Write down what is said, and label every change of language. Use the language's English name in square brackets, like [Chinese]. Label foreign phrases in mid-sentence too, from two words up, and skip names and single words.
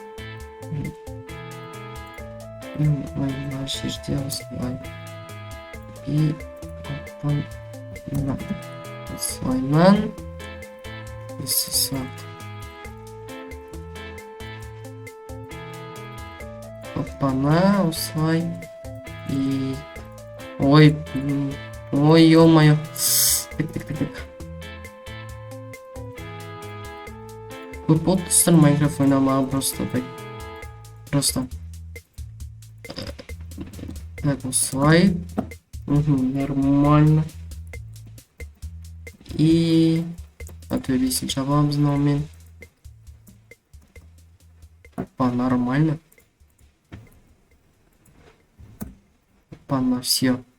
[Kazakh] Мына жерде осылай. И осылайнан жасасақ. Опана, осылай. [Russian] И ой, ё-моё. Так. Вы подписаны Майнкрафт ойнамаған просто так. Просто. Так, [Kazakh] осылай. [Russian] Нормально. [Kazakh] И төбесін жабамыз мынамен. [Russian] Опа, нормально. Опа, все.